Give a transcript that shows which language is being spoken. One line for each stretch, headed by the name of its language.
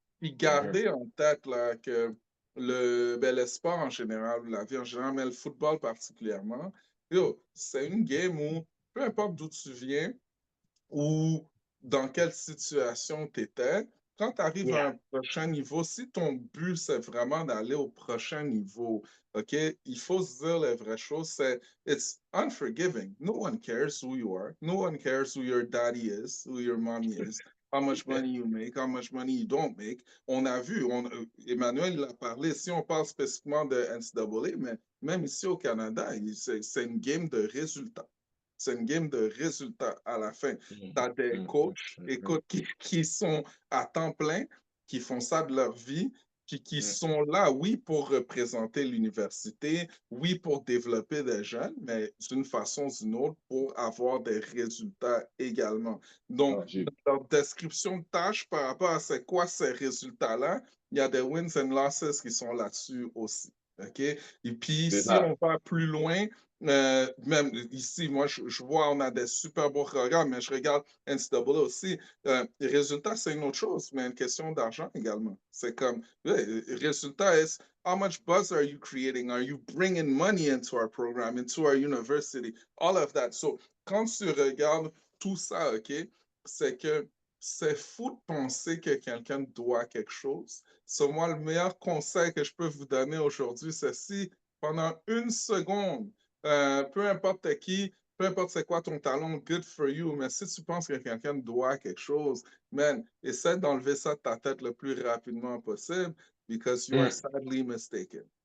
French: Puis garder en tête là, que le sport en général, la vie en général, mais le football particulièrement, yo, c'est une game où, peu importe d'où tu viens, ou dans quelle situation tu étais, quand tu arrives à
English: Yeah.
French: un prochain niveau, si ton but, c'est vraiment d'aller au prochain niveau, OK, il faut se dire les vraies choses.
English: It's unforgiving. No one cares who you are. No one cares who your daddy is, who your mommy is, how much money you make, how much money you don't make.
French: On a vu, Emmanuel il a parlé, si on parle spécifiquement de NCAA, mais même ici au Canada, c'est une game de résultats. C'est une game de résultats à la fin. Tu as des coachs, écoute, qui sont à temps plein, qui font ça de leur vie, puis qui sont là, oui, pour représenter l'université, oui, pour développer des jeunes, mais d'une façon ou d'une autre, pour avoir des résultats également. Donc, dans leur description de tâche par rapport à c'est quoi ces résultats-là, il y a des
English: wins and losses
French: qui sont là-dessus aussi. OK? Et puis, C'est si ça. on va plus loin, même ici, moi, je vois, on a des super beaux programmes, mais je regarde NCAA aussi. Les résultats, c'est une autre chose, mais une question d'argent également. C'est comme, résultat est,
English: how much buzz are you creating? Are you bringing money into our program, into our university? All of that.
French: So, quand tu regardes tout ça, OK, c'est que c'est fou de penser que quelqu'un doit quelque chose. So, moi, le meilleur conseil que je peux vous donner aujourd'hui, c'est si pendant une seconde, peu importe qui, peu importe c'est quoi ton talent,
English: good for you,
French: mais si tu penses que quelqu'un doit quelque chose, man, essaie d'enlever ça de ta tête le plus rapidement possible
English: because you are sadly mistaken.